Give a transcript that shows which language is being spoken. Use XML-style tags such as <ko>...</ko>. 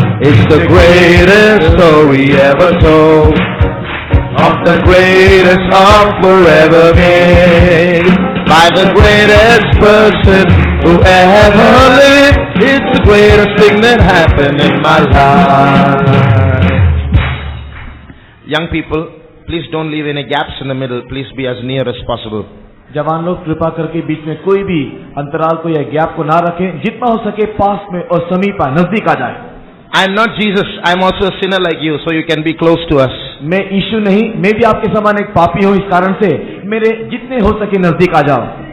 <en>It's the greatest story ever told of the greatest offer ever made by the greatest person who ever lived. It's the greatest thing that happened in my life. Young people, please don't leave any gaps in the middle. Please be as near as possible.</en> <hi>जवान लोग कृपा करके बीच में कोई भी अंतराल को या गैप को ना रखें. जितना हो सके पास में और समीप आए, नजदीक आ जाए.</hi> <en>I am not Jesus. I am also a sinner like you, so you can be close to us.</en> <hi>मैं यीशु नहीं, मैं भी आपके समान एक पापी हूँ. इस कारण से मेरे जितने हो सके नजदीक आ जाओ.</hi>